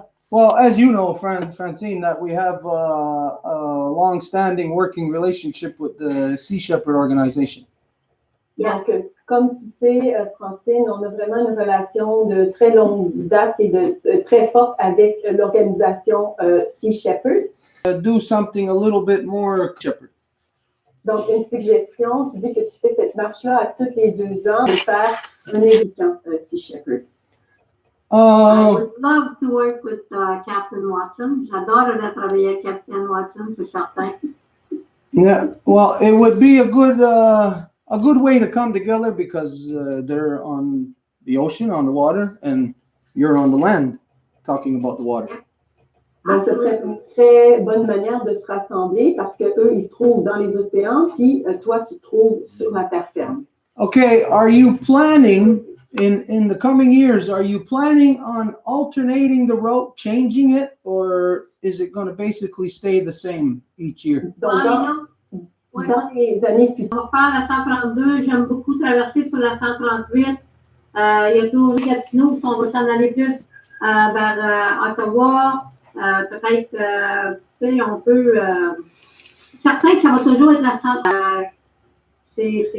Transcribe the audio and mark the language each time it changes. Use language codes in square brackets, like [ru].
[en] Well, as you know, Francine, that we have a long-standing working relationship with the Sea Shepherd organization. [fr] Donc, comme tu sais, Francine, on a vraiment une relation de très longue date et de très forte avec l'organisation Sea Shepherd. [en] Do something a little bit more shepherd. [fr] Donc, une suggestion, tu dis que tu fais cette marche-là à tous les 2 ans, de faire un éducant Sea Shepherd. [en] I would love to work with Captain Watson. [fr] J'adorerais travailler avec Captain Watson, c'est certain. [en] Yeah, well, it would be a good way to come together because they're on the ocean, on the water, and you're on the land, talking about the water. [fr] Donc, ce serait une très bonne manière de se rassembler parce qu'eux, ils se trouvent dans les océans, puis toi, tu te trouves sur la terre ferme. [en] Okay, are you planning in the coming years, are you planning on alternating the route, changing it, or is it going to basically stay the same each year? [fr] Donc, dans les années futures, On va faire la 132. J'aime beaucoup traverser sur la 138. Il y a toujours Gatineau, si on va s'en aller plus vers Ottawa. Peut-être, on peut... certain que ça va toujours être la 132.